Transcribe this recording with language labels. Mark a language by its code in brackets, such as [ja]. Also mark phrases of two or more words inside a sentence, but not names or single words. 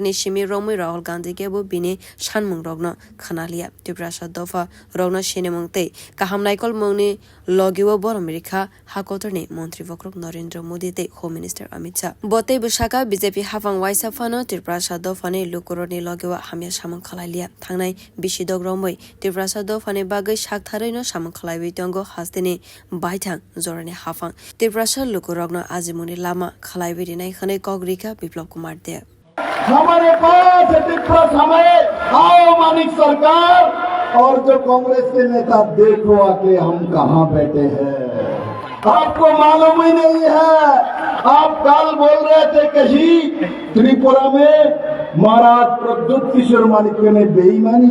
[trp] ni shimi romui Rahul Gandhi ke bo bini shanmung rogno khanalia Tripura dofa rogno shinemung te kahamnaikol mungni logiwo bor Amerika hakotorni Mantri Vokrok Narendra Modi te [en] Home Minister [trp] Amit Shah bote bushaka BJP hafang waisa fano Tripura dofani lukuroni logiwa hamya shamung khalalia thangnai bisidog romoi Tripura dofani bagai shakthareino shamung khalaiwi tongo hasteni Baitang Zorani Hafang Tripura lukurogno Azimuni Lama Khalaiwi dinai khane Kogrika Biplop Kumar Deb [hi] हमारे पास ट्रिपुरा समय आओ मानिक सरकार और जो कांग्रेस के नेता देखो आके हम कहाँ बैठे हैं आपको मालूम ही नहीं है आप कल बोल रहे थे कहीं त्रिपुरा में महाराज प्रद्युत किशोर मानिक ने बेईमानी